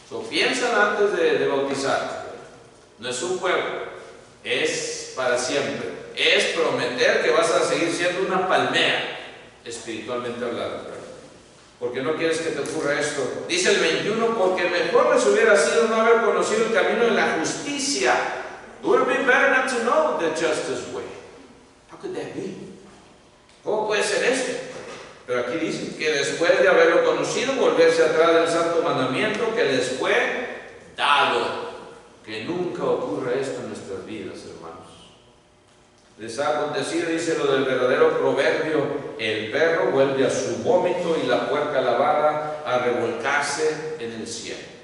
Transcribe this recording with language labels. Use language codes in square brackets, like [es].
[es] Piensan antes de bautizar. No es un juego, es para siempre. Es prometer que vas a seguir siendo una palmera, espiritualmente hablando. Porque no quieres que te ocurra esto. Dice el 21, porque mejor les hubiera sido no haber conocido el camino de la justicia. [en] It would have been better not to know the justice way. How could that be? [es] ¿Cómo puede ser esto? Pero aquí dice que después de haberlo conocido, volverse atrás del santo mandamiento que les fue dado. Que nunca ocurra esto en nuestras vidas, hermanos. Les ha acontecido, dice lo del verdadero proverbio, el perro vuelve a su vómito y la puerca lavada a revolcarse en el cielo.